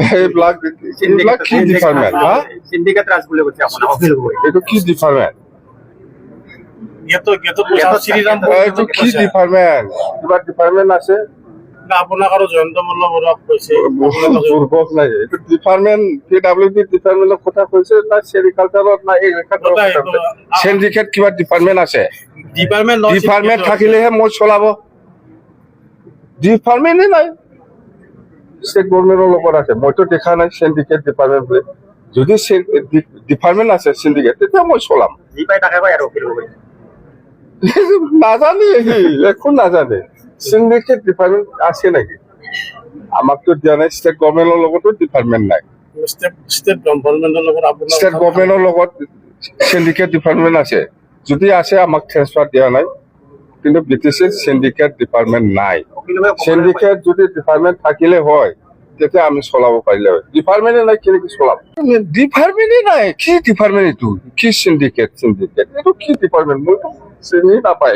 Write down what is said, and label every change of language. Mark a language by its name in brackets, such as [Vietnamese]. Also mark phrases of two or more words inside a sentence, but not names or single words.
[Assamese] এইবিলাক এইবিলাক কি ডিপাৰ্টমেণ্ট হা [Bangla] সিন্ডিকেট রাজ বলে বলছে আপনার অফিস বই [Assamese] এইটো কি ডিপাৰ্টমেণ্ট গেটো পইচা শ্রীরাম এইটো কি ডিপাৰ্টমেণ্ট কিবা ডিপাৰ্টমেণ্ট আছে আপোনাক আৰু জয়ন্ত মল্ল বৰুৱাক কৈছে দুৰ্ভোগ নাই এইটো ডিপাৰ্টমেণ্ট PWD ডিপাৰ্টমেণ্টৰ কথা কৈছে না চেৰিকালচাৰত না এগ্ৰিকালচাৰত চেণ্ডিকেট কিবা ডিপাৰ্টমেণ্ট আছে ডিপাৰ্টমেণ্ট থাকিলেহে মই চলাব ডিপাৰ্টমেণ্টে নাই ষ্টেট গভৰ্ণমেণ্টৰ লগত আছে মইতো দেখা নাই চেণ্ডিকেট ডিপাৰ্টমেণ্ট বুলি যদি ডিপাৰ্টমেণ্ট আছে চেণ্ডিকেট তেতিয়া মই চলাম [Bangla] জি পাই টাকা পাই আর অফিস বই [Assamese] নাজানে সি একো নাজানে সিন্ডিকেট ডিপাৰ্টমেণ্ট আছে নেকি আমাকতো দিয়া নাই ষ্টেট গভৰ্ণমেণ্টৰ লগতো ডিপাৰ্টমেণ্ট নাই ষ্টেট গভৰ্ণমেণ্টৰ লগত আপোনাৰ ষ্টেট গভৰ্ণমেণ্টৰ লগত সিন্ডিকেট ডিপাৰ্টমেণ্ট আছে যদি আছে আমাক ট্ৰেন্সফাৰ দিয়া নাই কিন্তু BTC সিন্ডিকেট ডিপাৰ্টমেণ্ট নাই সিন্ডিকেট যদি ডিপাৰ্টমেণ্ট থাকিলে হয় তেতিয়া আমি চলাব পাৰিলে হয় ডিপাৰ্টমেণ্টে নাই কেনেকৈ চলাম ডিপাৰ্টমেণ্টে নাই কি ডিপাৰ্টমেণ্ট এইটো কি সিন্ডিকেট এইটো কি ডিপাৰ্টমেণ্ট মইতো চিনি নাপায়